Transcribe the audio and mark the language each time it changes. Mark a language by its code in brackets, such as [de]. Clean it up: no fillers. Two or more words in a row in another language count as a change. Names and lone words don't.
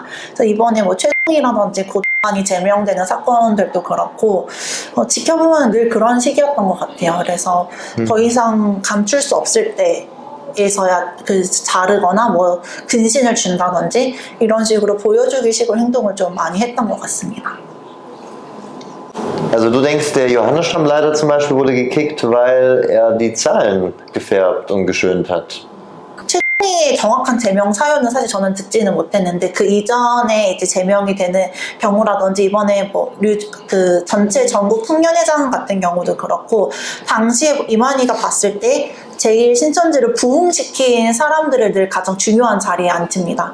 [ko] 그래서 이번에 뭐 최동이라든지 고단이 제명되는 사건들도 그렇고 지켜보면 늘 그런 식이었던 것 같아요. 그래서 더 이상 감출 수 없을 때에서야 자르거나 뭐 근신을 준다든지 이런 식으로 보여주기 식으로 행동을 좀 많이 했던 것 같습니다. [de] Also du denkst, der Johannesstammleiter zum Beispiel wurde gekickt, weil er die Zahlen gefärbt und geschönt hat. [ko] 최종의 정확한 제명 사유는 사실 저는 듣지는 못했는데 그 이전에 이제 제명이 되는 경우라든지 이번에 그 전체 전국 풍년회장 같은 경우도 그렇고 당시에 이만희가 봤을 때 제일 신천지를 부흥시킨 사람들을 늘 가장 중요한 자리에 앉힙니다.